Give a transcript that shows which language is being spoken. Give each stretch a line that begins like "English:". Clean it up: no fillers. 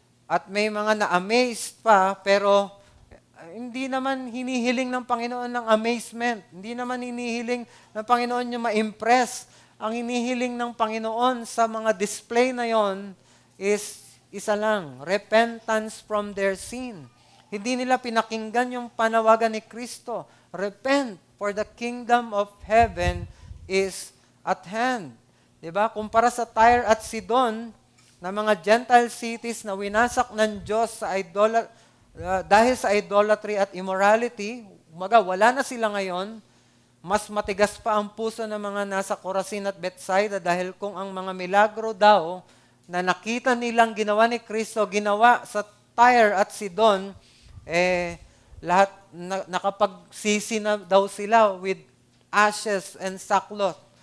Filipino: At may mga na-amazed pa, pero hindi naman hinihiling ng Panginoon ng amazement. Hindi naman hinihiling ng Panginoon yung ma-impress. Ang hinihiling ng Panginoon sa mga display na yon is isa lang,
English: repentance from their sin.
Filipino: Hindi nila pinakinggan yung panawagan ni Kristo.
English: Repent, for the kingdom of heaven is at hand.
Filipino: Diba? Kumpara sa Tyre at Sidon, na mga Gentile cities na winasak ng Diyos sa dahil sa idolatry at immorality, wala na sila ngayon, mas matigas pa ang puso ng mga nasa Corazin at Bethsaida dahil kung ang mga milagro daw na nakita nilang ginawa ni Kristo, ginawa sa Tyre at Sidon, lahat nakapagsisi na daw sila
English: with ashes and sackcloth.